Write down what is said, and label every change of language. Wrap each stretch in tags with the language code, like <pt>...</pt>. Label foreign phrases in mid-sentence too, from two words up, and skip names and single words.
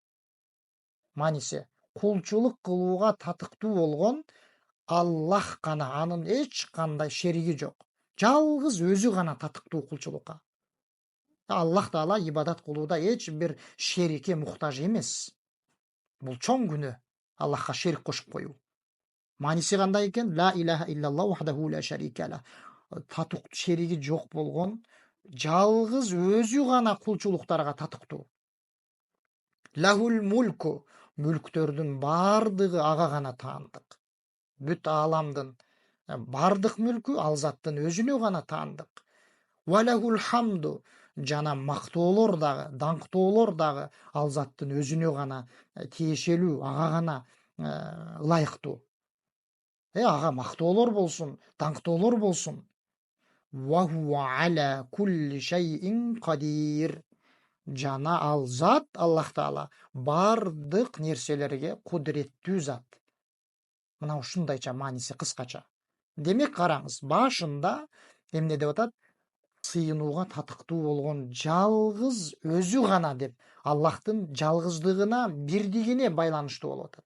<ky>Мааниси кулчулук кылууга татыктуу болгон Аллах гана, анын эч кандай шериги жок. Жалгыз өзү гана татыктуу кулчулукка. Аллах Таала ибадат кылууда эч бир шерикке муктаж эмес. Бул чоң күнөө. Аллахка шерик кошуп коюу. Мааниси кандай экен?</ky> <ar>لا إله إلا الله وحده لا شريك له.</ar> <ky>Татык шериги жок болгон жалгыз өзү гана кулчулуктарга татыктуу.</ky> <ar>له الملك.</ar> <ky>Мүлктөрдүн бардыгы ага гана таандык. Бүт ааламдын бардык мүлкү ал заттын өзүнө гана таандык.</ky> <ar>وله الحمد.</ar> <ky>Жана мактоолор дагы, даңктоолор дагы ал заттын өзүнө гана тиешелүү, ага гана ылайыктуу. Ага мактоолор болсун, даңктоолор болсун.</ky> <ar>وهو على كل شيء قدير.</ar> <ky>Жана ал зат Аллах Таала бардык нерселерге кудуреттүү зат. Мына ушундайча мааниси кыскача. Демек караңыз, башында эмне деп атат? Сыйынууга татыктуу болгон жалгыз өзү гана деп Аллахтын жалгыздыгына, бирдигине байланыштуу болуп атат.</ky>